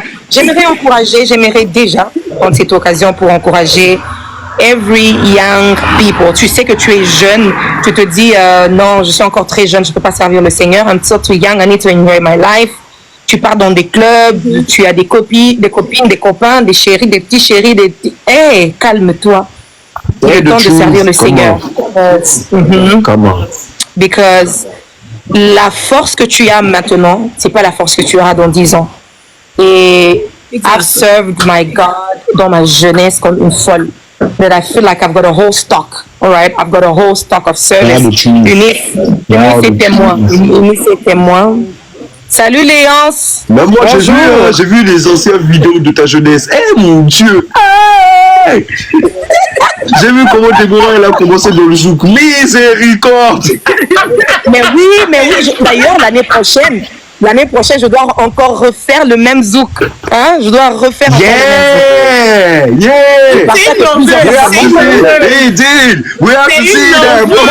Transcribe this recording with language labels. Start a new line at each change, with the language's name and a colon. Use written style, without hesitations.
French: J'aimerais encourager, j'aimerais déjà prendre cette occasion pour encourager
English: every young people.
French: Tu sais que tu es jeune, tu te dis non, je suis encore très jeune, je ne peux pas servir le Seigneur.
English: I'm still too young, I need to enjoy my life.
French: Tu pars dans des clubs, tu as des copines, des copains, des chéris, des petits chéris, des petits... Hey, calme-toi. Il est temps de servir le Seigneur. Comment? Because la force que tu as maintenant, c'est pas la force que tu auras dans 10 ans. Et
English: I've served my God
French: dans ma jeunesse comme une folle.
English: That I feel like I've got a whole stock. All right, I've got a whole stock of service.
French: Unique, c'est témoin. Salut Léance. Mais moi j'ai vu les anciennes vidéos de ta jeunesse. Eh mon Dieu. Hey. J'ai vu comment Déborah elle a commencé dans le zouk. Miséricorde. Mais oui. D'ailleurs l'année prochaine, je dois encore refaire le même zouk. Hein? Je dois refaire encore le même zouk.
English: Hey, Dean, we have to see that.